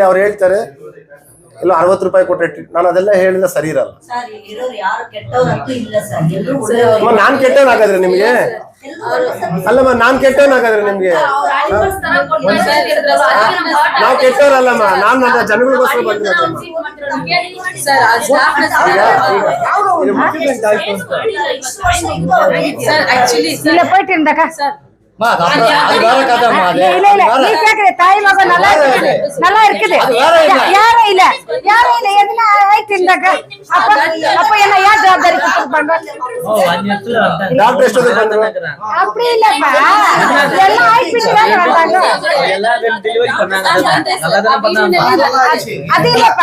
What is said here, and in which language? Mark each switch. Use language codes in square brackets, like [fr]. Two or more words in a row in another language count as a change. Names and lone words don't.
[kn] ಅವ್ರು ಹೇಳ್ತಾರೆ ಇಲ್ಲ 60 ರೂಪಾಯಿ ಕೊಟ್ಟರೆ, ನಾನು ಅದೆಲ್ಲ ಹೇಳಿದ್ರೆ ಸರಿ ಇರಲ್ಲ. ನಾನ್ ಕೆಟ್ಟವನಾಗಾದ್ರೆ ನಿಮ್ಗೆ? ಅಲ್ಲಮ್ಮ, ನಾನ್ ಕೆಟ್ಟವನಾಗಾದ್ರೆ ನಿಮ್ಗೆ? ನಾವು ಕೆಟ್ಟವರಲ್ಲಮ್ಮ, ನಾನ್ ನನ್ನ ಜನಗಳಿಗೋಸ್ಕರ ಬಂದಿರೋದು. [ta] தாய் மகன் நல்லா இருக்குது, யாரும் இல்ல எதுனா ஆயிட்டு இருந்தாக்க அப்ப என்ன ஏன் ஜவாப்தாரி அப்படி இல்லப்பா, எல்லாம் ஆயிட்டு அது இல்லப்பா.